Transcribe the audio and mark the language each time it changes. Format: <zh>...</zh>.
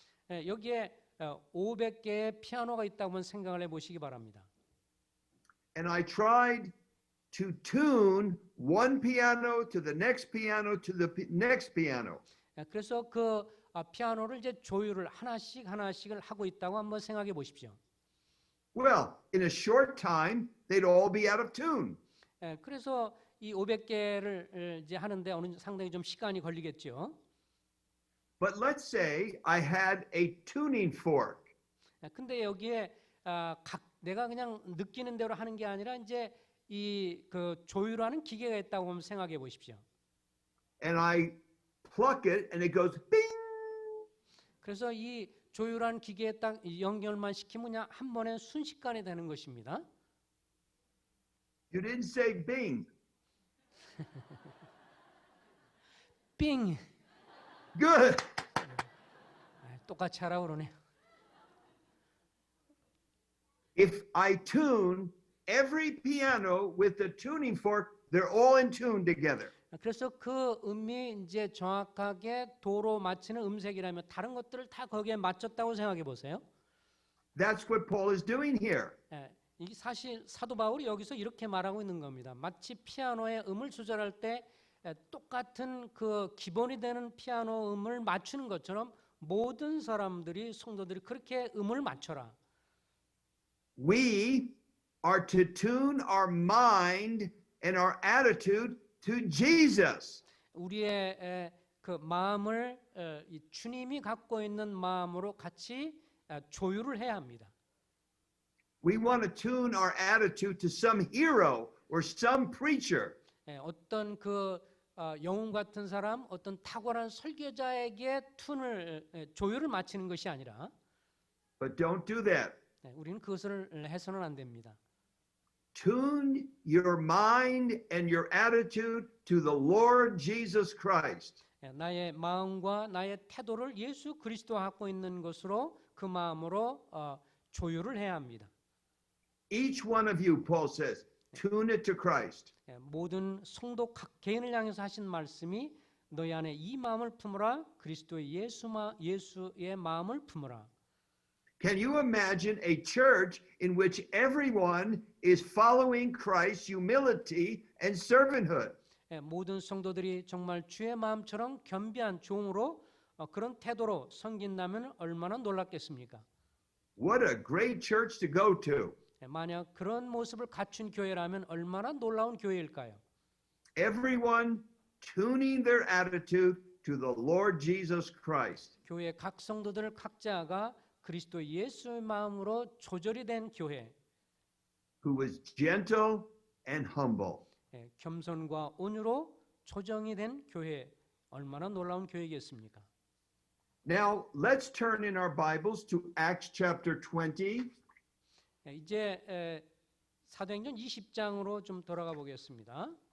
<ko>여기에 500개의 피아노가 있다고 생각을 해보시기 바랍니다.</ko> <en>And I tried to tune one piano to the next piano to the next piano.</en> <ko>그래서 그 피아노를 이제 조율을 하나씩을 하고 있다고 한번 생각해 보십시오.</ko> <en>Well, in a short time, they'd all be out of tune.</en> <ko>그래서 이 500개를 이제 하는데 어느 상당히 좀 시간이 걸리겠죠.</ko> <en>But let's say I had a tuning fork.</en> <ko>근데 여기에 내가 그냥 느끼는 대로 하는 게 아니라 이제 이 그 조율하는 기계가 있다고 한번 생각해 보십시오.</ko> <en>And I pluck it and it goes bing.</en> <ko>그래서 이 조율한 기계에 딱 연결만 시키면 그냥 한 번에 순식간에 되는 것입니다.</ko> <en>You didn't say bing.</en> <ko>삥!</ko> <en>Good.</en> <ko>똑같이 하라고 그러네.</ko> <en>If I tune every piano with the tuning fork, they're all in tune together.</en> <ko>그래서 그 음이 이제 정확하게 도로 맞추는 음색이라면 다른 것들을 다 거기에 맞췄다고 생각해 보세요.</ko> <en>That's what Paul is doing here.</en> <ko>이게 사실 사도 바울이 여기서 이렇게 말하고 있는 겁니다. 마치 피아노의 음을 조절할 때 똑같은 그 기본이 되는 피아노 음을 맞추는 것처럼 모든 사람들이 성도들이 그렇게 음을 맞춰라.</ko> <en>We are to tune our mind and our attitude to Jesus.</en> <ko>우리의 그 마음을 이 주님이 갖고 있는 마음으로 같이 조율을 해야 합니다.</ko> <en>We want to tune our attitude to some hero or some preacher.</en> <ko>어떤 그 영웅 같은 사람, 어떤 탁월한 설교자에게 조율을 맞추는 것이 아니라</ko> <en>But don't do that.</en> <ko>우리는 그것을 해서는 안 됩니다.</ko> <en>Tune your mind and your attitude to the Lord Jesus Christ.</en> <ko>나의 마음과 나의 태도를 예수 그리스도가 갖고 있는 것으로 그 마음으로 조율을 해야 합니다.</ko> <en>Each one of you, Paul says, tune it to Christ.</en> <ko>모든 성도 각 개인을 향해서 하신 말씀이 너희 안에 이 마음을 품으라 그리스도의 예수의 마음을 품으라.</ko> <en>Can you imagine a church in which everyone is following Christ's humility and servanthood?</en> <ko>모든 성도들이 정말 주의 마음처럼 겸비한 종으로 그런 태도로 섬긴다면 얼마나 놀랍겠습니까?</ko> <en>What a great church to go to.</en> <ko>만약 그런 모습을 갖춘 교회라면 얼마나 놀라운 교회일까요?</ko> <en>Everyone tuning their attitude to the Lord Jesus Christ.</en> <ko>교회 각 성도들 각자가 그리스도 예수의 마음으로 조절이 된 교회,</ko> <en>Who was gentle and humble.</en> <ko>겸손과 온유로 조정이 된 교회, 얼마나 놀라운 교회겠습니까?</ko> <en>Now, let's turn in our Bibles to Acts chapter 20.</en> <ko>이제 사도행전 20장으로 좀 돌아가 보겠습니다.</ko>